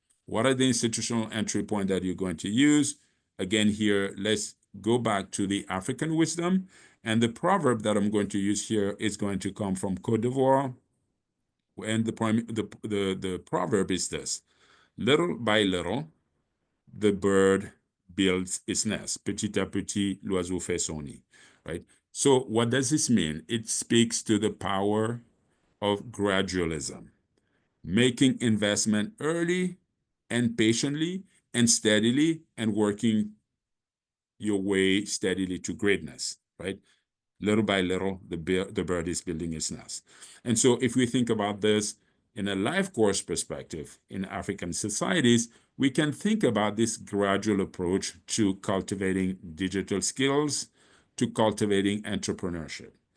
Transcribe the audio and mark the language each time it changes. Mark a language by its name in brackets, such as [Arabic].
[English] What are the institutional entry points that you're going to use? Again, here, let's go back to the African wisdom. And the proverb that I'm going to use here is going to come from Côte d'Ivoire. And the proverb is this: little by little, the bird builds its nest. [French] Petit à petit, l'oiseau fait son nid, right? [English] So what does this mean? It speaks to the power of gradualism, making investment early and patiently and steadily, and working your way steadily to greatness, right? Little by little, the bird is building its nest. And so if we think about this in a life course perspective in African societies, we can think about this gradual approach to cultivating digital skills, to cultivating entrepreneurship.